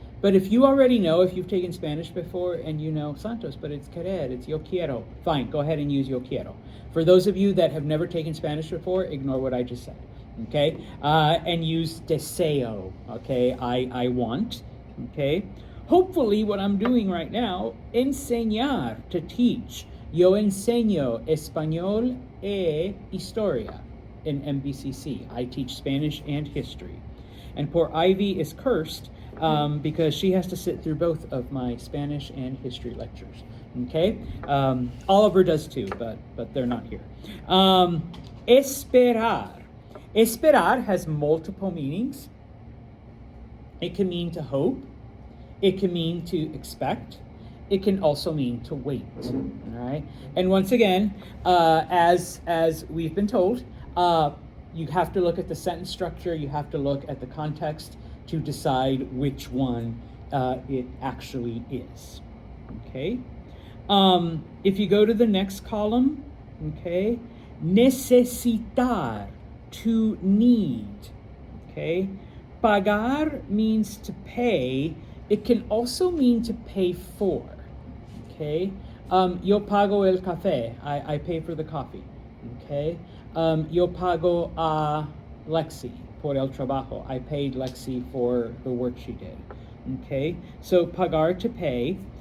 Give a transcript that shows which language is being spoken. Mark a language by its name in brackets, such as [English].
[English] But if you already know, if you've taken Spanish before and you know Santos, but it's querer, it's [Spanish] yo quiero, [English] fine, go ahead and use yo quiero. For those of you that have never taken Spanish before, ignore what I just said, okay? And use deseo, okay? I want, okay? Hopefully what I'm doing right now, enseñar, to teach. [Spanish] Yo enseño español e historia in MBCC. [English] I teach Spanish and history. And poor Ivy is cursed because she has to sit through both of my Spanish and history lectures. Okay? Oliver does too, but they're not here. Esperar. Esperar has multiple meanings. It can mean to hope. It can mean to expect. It can also mean to wait. All right. And once again, as we've been told, you have to look at the sentence structure. You have to look at the context to decide which one it actually is. Okay. If you go to the next column, okay, necesitar, to need. Okay. Pagar means to pay. It can also mean to pay for. Okay, [Spanish] yo pago el café. [English] I pay for the coffee. [Spanish] Okay, yo pago a Lexi por el trabajo. [English] I paid Lexi for the work she did. Okay, so pagar, to pay.